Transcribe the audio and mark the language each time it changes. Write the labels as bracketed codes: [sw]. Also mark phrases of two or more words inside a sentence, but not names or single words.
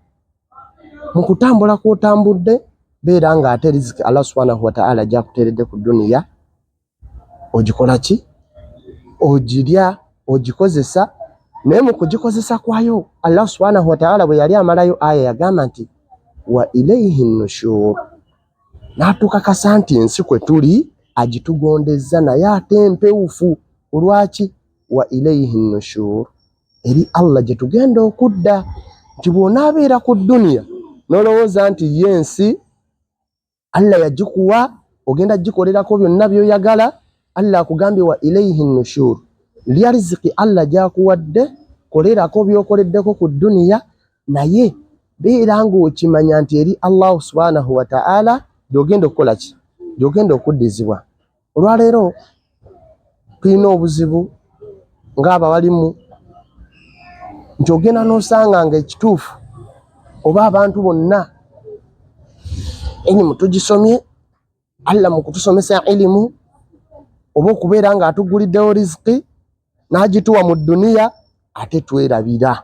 [lg] Mu kutambula kw'otambudde beera nga ate riziki Allah [ar] سبحانه وتعالى [lg] gyakuteeredde ku duniya ogikola ki, ogirya, ogikozesa. Naye mu kugikozesa kwayo Allah [ar] سبحانه وتعالى [lg] bwe yali amalayo aya yagamba nti [ar] وإليه النشور, [lg] n'atukakasa nti ensi kwe tuli agitugondeza naye ate empewufu. Olwaki? [ar] وإليه النشور, [lg] eri Allah gye tugenda okudda. Nti bw'onaabeera ku duniya n'olowooza nti yensi Allah yagikuwa ogenda gikolerako byonna by'oyagala, Allah akugambye [ar] وإليه النشور, [lg] lya riziki Allah gyakuwadde, kolerako by'okoleddeko ku duniya, naye beera ng'okimanya nti eri Allah [ar] سبحانه وتعالى [lg] gy'ogenda okukola ki, gy'ogenda okuddizibwa. Olwaleero tulina obuzibu ng'abawalimu nti ogenda n'osanga nga ekituufu oba abantu bonna ilimu tugisomye, Allah mu kutusomesa ilimu oba okubeera nga atuguliddewo riziki n'agituwa mu dduniya ate twerabira.